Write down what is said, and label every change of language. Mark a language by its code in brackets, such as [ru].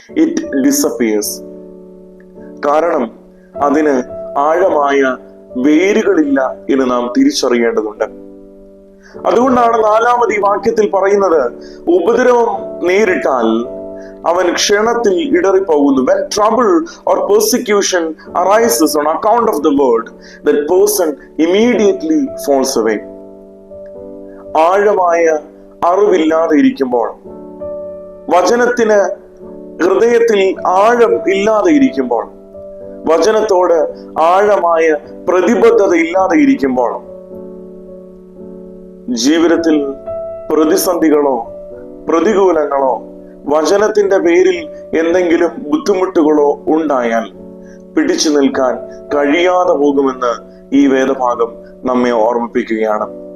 [en] It disappears. [ml] കാരണം അതിന് ആഴമായ വേരുകളില്ല എന്ന് നാം തിരിച്ചറിയേണ്ടതുണ്ട്. അതുകൊണ്ടാണ് 4ാമത് ഈ വാക്യത്തിൽ പറയുന്നത്, ഉപദ്രവം നേരിട്ടാൽ അവൻ ക്ഷണത്തിൽ ഇടറിപ്പോകുന്നു. [en] When trouble or persecution arises on account of the word, that person immediately falls away. [ml] ആഴമായ അറിവില്ലാതെ ഇരിക്കുമ്പോൾ, വചനത്തിന് ഹൃദയത്തിൽ ആഴം ഇല്ലാതെ ഇരിക്കുമ്പോൾ, വചനത്തോട് ആഴമായ പ്രതിബദ്ധത ഇല്ലാതെ ഇരിക്കുമ്പോൾ, ജീവിതത്തിൽ പ്രതിസന്ധികളോ പ്രതികൂലങ്ങളോ വചനത്തിന്റെ പേരിൽ എന്തെങ്കിലും ബുദ്ധിമുട്ടുകളോ ഉണ്ടായാൽ പിടിച്ചു നിൽക്കാൻ കഴിയാതെ പോകുമെന്ന് ഈ വേദഭാഗം നമ്മെ ഓർമ്മിപ്പിക്കുകയാണ്.